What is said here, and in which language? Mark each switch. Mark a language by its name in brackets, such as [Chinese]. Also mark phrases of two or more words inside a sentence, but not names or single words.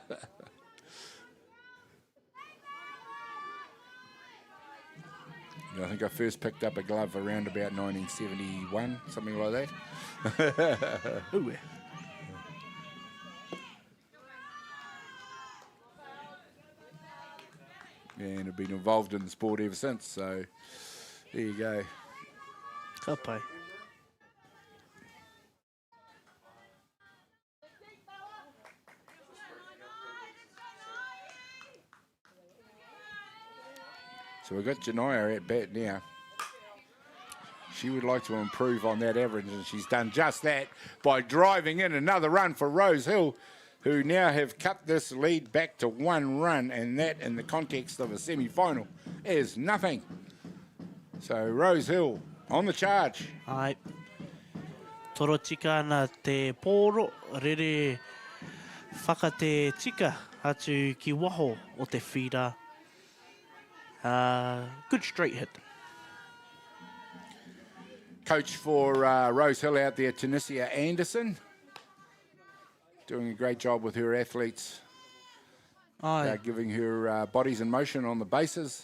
[English] I think I first picked up a glove around about 1971, something like that. Ooh. and have been involved in the sport ever since. So there you go. [Māori] Ka pai. [English] So we've got Janaya at bat now. She would like to improve on that average, and she's done just that by driving in another run for Rosehill, who now have cut this lead back to 1 run, and that in the context of a semi-final is nothing. So Rosehill on the charge. Ai. [Māori] Toro tika ana te pōro, rere whaka te tika atu ki waho o te whira. [English] Good straight hit. Coach for Rosehill out there, Tunisia Anderson, doing a great job with her athletes, giving her bodies in motion on the bases,